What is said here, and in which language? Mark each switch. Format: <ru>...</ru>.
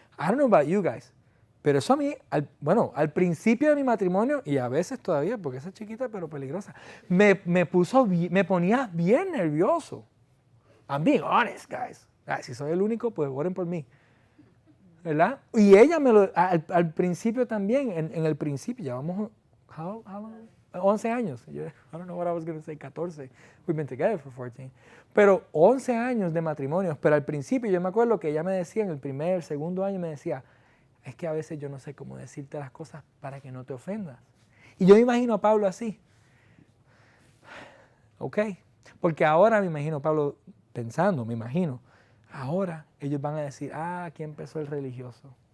<en>I don't know about you guys,</en> <es>pero eso a mí, al principio de mi matrimonio, y a veces todavía, porque esa es chiquita pero peligrosa, me ponía bien nervioso.</es> <en>I'm being honest, guys.</en> <es>Si soy el único, pues oren por mí. ¿Verdad? Y ella al principio también, en el principio, llevamos,</es> <en>how long?</en> <es>11 años.</es> <en>I don't know what I was going to say, 14. We've been together for 14.</en> <es>Pero 11 años de matrimonio. Pero al principio yo me acuerdo que ella me decía, en el segundo año me decía, es que a veces yo no sé cómo decirte las cosas para que no te ofendas. Y yo me imagino a Pablo así. Ok. Porque ahora me imagino a Pablo pensando, ahora ellos van a decir, aquí empezó el religioso.</es>